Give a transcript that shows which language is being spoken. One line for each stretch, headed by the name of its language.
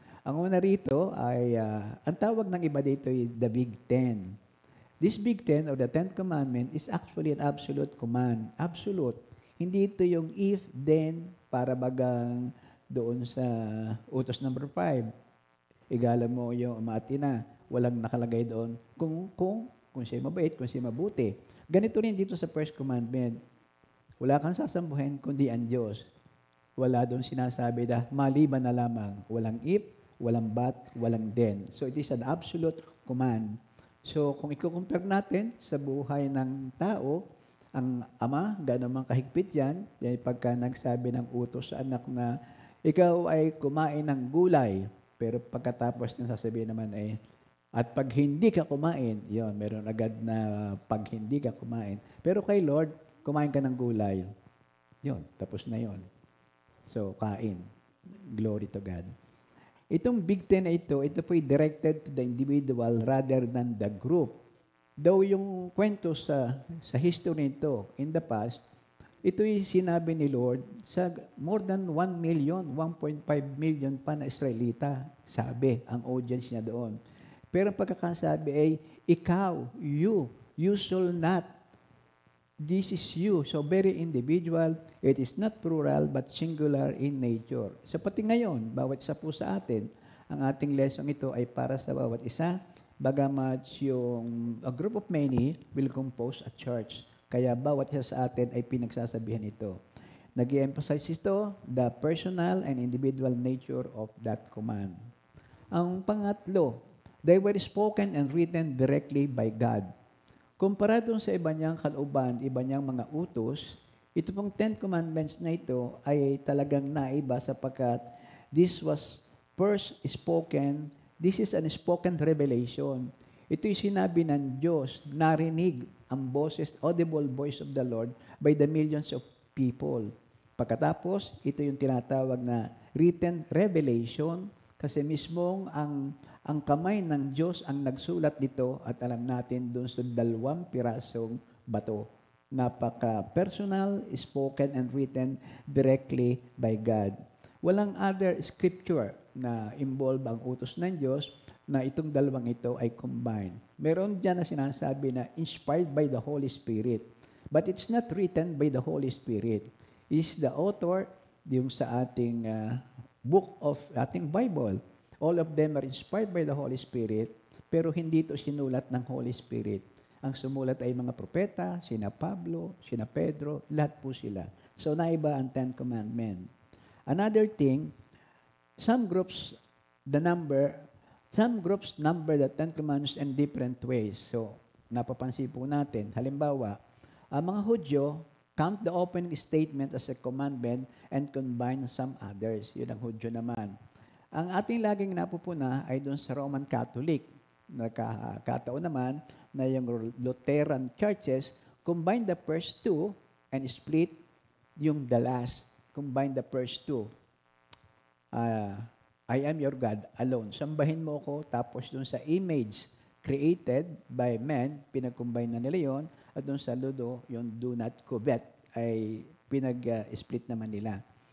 Filipino: Ang una rito ay, ang tawag ng iba dito ay the Big Ten.
English: This Big Ten or the Ten Commandment is actually an absolute command.
Filipino: Absolute. Hindi ito yung if, then, para bagang doon sa utos number 5. Igala mo yung ama at ina. Walang nakalagay doon kung siya mabait, kung siya mabuti. Ganito rin dito sa first commandment. Wala kang sasambuhin kundi ang Diyos. Wala doon sinasabi na maliban na lamang. Walang if, walang but, walang then.
English: So it is an absolute command.
Filipino: So kung i-compare natin sa buhay ng tao, ang ama, gano'n man kahigpit yan, pagka nagsabi ng utos sa anak na ikaw ay kumain ng gulay, pero pagkatapos nang sasabihin naman ay, at pag hindi ka kumain, yon, meron agad na pag hindi ka kumain. Pero kay Lord, kumain ka ng gulay. Yon, tapos na yon. So, kain.
English: Glory to God. Itong Big Ten
Filipino: na ito po ay
English: directed to the individual rather than the group.
Filipino: Daw yung kwento sa history nito,
English: in the past,
Filipino: ito'y sinabi ni Lord sa more than 1 million, 1.5 million pa na Israelita, sabi ang audience niya doon. Pero ang pagkakasabi ay, ikaw,
English: you shall not. This is you. So very individual. It is not plural but singular in nature.
Filipino: So pati ngayon, bawat isa po sa atin, ang ating lesson ito ay para sa bawat isa, bagamat yung
English: a group of many will compose a church.
Filipino: Kaya bawat isa sa atin ay pinagsasabihan ito. Nag-i-emphasize ito,
English: the personal and individual nature of that command.
Filipino: Ang pangatlo,
English: they were spoken and written directly by God.
Filipino: Kumpara doon sa iba niyang kalooban, iba niyang mga utos, ito pong 10 Commandments na ito ay talagang naiba sapagkat
English: this was first spoken, this is an spoken revelation.
Filipino: Ito'y sinabi ng Diyos, narinig ang boses,
English: audible voice of the Lord by the millions of people.
Filipino: Pagkatapos, ito yung tinatawag na written revelation kasi mismong ang kamay ng Diyos ang nagsulat dito at alam natin doon sa 2 pirasong bato. Napaka-personal,
English: spoken and written directly by God.
Filipino: Walang other scripture na involve ang utos ng Diyos na itong dalawang ito ay combined. Meron dyan na sinasabi na
English: inspired by the Holy Spirit. But it's not written by the Holy Spirit. It's the author
Filipino: yung sa ating
English: book of ating Bible. All of them are inspired by the Holy Spirit,
Filipino: pero hindi ito sinulat ng
English: Holy Spirit.
Filipino: Ang sumulat ay mga propeta, sina Pablo, sina Pedro, lahat po sila. So naiba ang
English: 10 Commandments. Another thing, some groups number the 10 Commandments in different ways.
Filipino: So napapansin po natin, halimbawa, ang mga Hudyo
English: count the opening statement as a commandment and combine some others.
Filipino: Yun ang Hudyo naman. Ang ating laging napupuna ay doon sa Roman Catholic. Nagkakataon naman na yung
English: Lutheran churches combine the first two and split yung the last. Combine the first two. I am your God alone.
Filipino: Sambahin mo ko, tapos doon sa
English: image created by men,
Filipino: pinag-combine na nila yon, at doon sa Ludo, yung
English: do not covet,
Filipino: ay pinag-split naman nila.